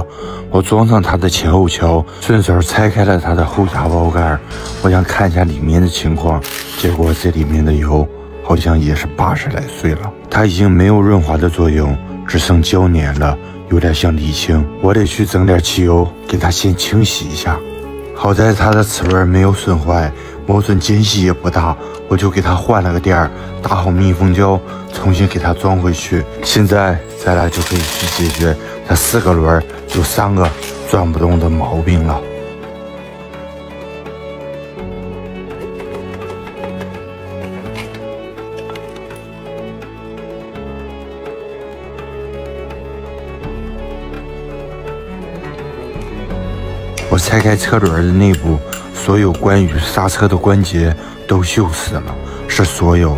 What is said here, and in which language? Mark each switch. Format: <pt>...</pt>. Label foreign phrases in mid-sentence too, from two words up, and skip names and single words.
<zh>我裝上它的前後橋，順手拆開了它的後閘包蓋，我想看一下裡面的情況，結果這裡面的油好像也是80來歲了，它已經沒有潤滑的作用，只剩膠粘了，有點像瀝青。我得去整點汽油給它先清洗一下。好在它的齒輪沒有損壞，磨損間隙也不大，我就給它換了個墊兒，打好密封膠，重新給它裝回去。現在咱倆就可以去解決它4個輪有3個轉不動的毛病了。我拆開車輪的內部，所有關於剎車的關節都鏽死了，是所有。</zh>